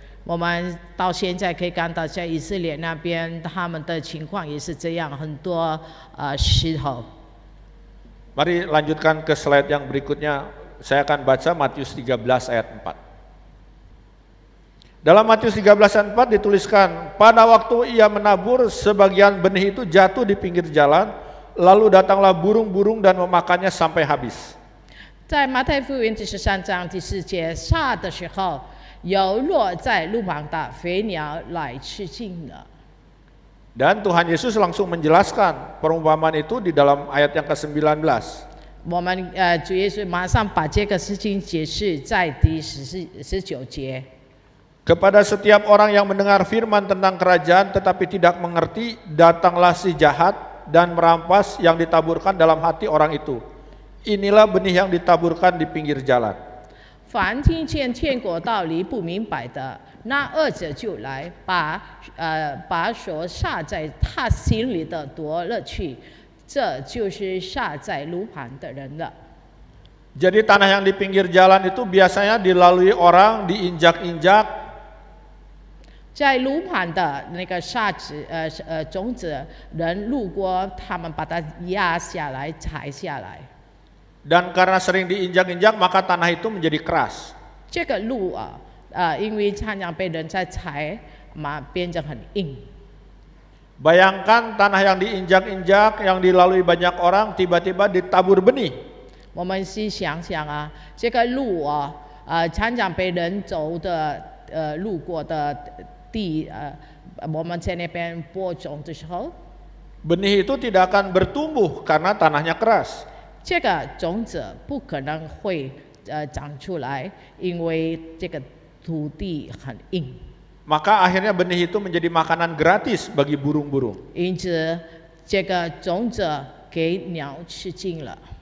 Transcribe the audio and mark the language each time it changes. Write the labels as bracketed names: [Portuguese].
[Chinese] 我们到现在可以看到，在以色列那边，他们的情况也是这样，很多石头。 [Indonesian] Mari lanjutkan ke slide yang berikutnya. Saya akan baca Matius 13 ayat 4. Dalam Matius 13 ayat 4 dituliskan, pada waktu ia menabur, sebagian benih itu jatuh di pinggir jalan, lalu datanglah burung-burung dan memakannya sampai habis. [Chinese] 在马太福音第13章第4节，杀的时候，有落在路旁的飞鸟来吃尽了。 [Indonesian] Dan Tuhan Yesus langsung menjelaskan perumpamaan itu di dalam ayat yang ke-19. [Chinese] 我们主耶稣马上把这个事情解释在第19节。 [Indonesian] Kepada setiap orang yang mendengar firman tentang kerajaan tetapi tidak mengerti, datanglah si jahat dan merampas yang ditaburkan dalam hati orang itu. Inilah benih yang ditaburkan di pinggir jalan. [Chinese] 凡听见天国道理不明白的，那恶者就来，把所撒在他心里的夺了去，这就是撒在路旁的人了。 [Indonesian] Jadi tanah yang di pinggir jalan itu biasanya dilalui orang, diinjak-injak. [Chinese] 在路旁的那个种子，人路过，他们把它压下来、踩下来。 [Indonesian] Dan karena sering diinjak-injak maka tanah itu menjadi keras. [Chinese] 这个路因为常常被人在踩，变得很硬。 [Indonesian] Bayangkan tanah yang diinjak-injak, yang dilalui banyak orang, tiba-tiba ditabur benih. [Chinese] 我们去想想这个路常常被人走的路过的地我们在那边播种的时候， [Indonesian] Benih itu tidak akan bertumbuh karena tanahnya keras. [Chinese] 这个种子不可能会长出来，因为这个土地很硬。 [Indonesian] Maka akhirnya benih itu menjadi makanan gratis bagi burung-burung. [Chinese] 因此，这个种子给鸟吃尽了。